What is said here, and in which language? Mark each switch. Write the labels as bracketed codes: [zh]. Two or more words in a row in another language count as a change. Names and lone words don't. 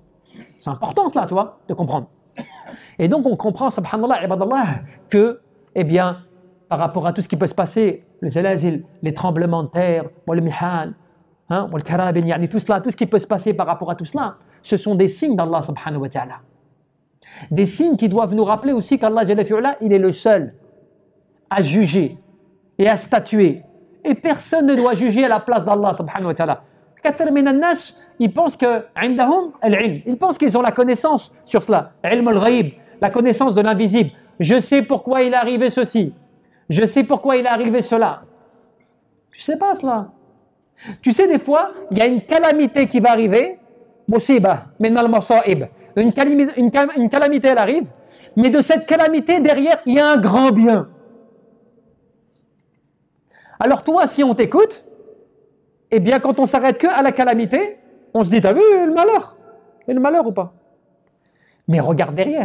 [fr] C'est important cela, tu vois, de comprendre. Et donc, on comprend, [ar] سبحان الله، عباد الله, [fr] que, eh bien, par rapport à tout ce qui peut se passer, les zalazil, les tremblements de terre, le mihan, le karabin, tout cela, tout ce qui peut se passer par rapport à tout cela, ce sont des signes d'Allah [ar] سبحانه وتعالى. [fr] Des signes qui doivent nous rappeler aussi qu'Allah [ar] جل في علاه, [fr] il est le seul à juger et à statuer. Et personne ne doit juger à la place d'Allah [ar] سبحانه وتعالى. كثير من الناس, [fr] ils pensent que [ar] عندهم العلم. [fr] Ils pensent qu'ils ont la connaissance sur cela. [ar] علم الغيب, [fr] la connaissance de l'invisible. Je sais pourquoi il est arrivé ceci. Je sais pourquoi il est arrivé cela. Tu sais pas cela. Tu sais, des fois, il y a une calamité qui va arriver. [ar] مصيبة من المصائب. [fr] Une calamité, elle arrive. Mais de cette calamité, derrière, il y a un grand bien. Alors toi, si on t'écoute, eh bien, quand on s'arrête que à la calamité, on se dit, t'as vu le malheur? Et le malheur ou pas? Mais regarde derrière.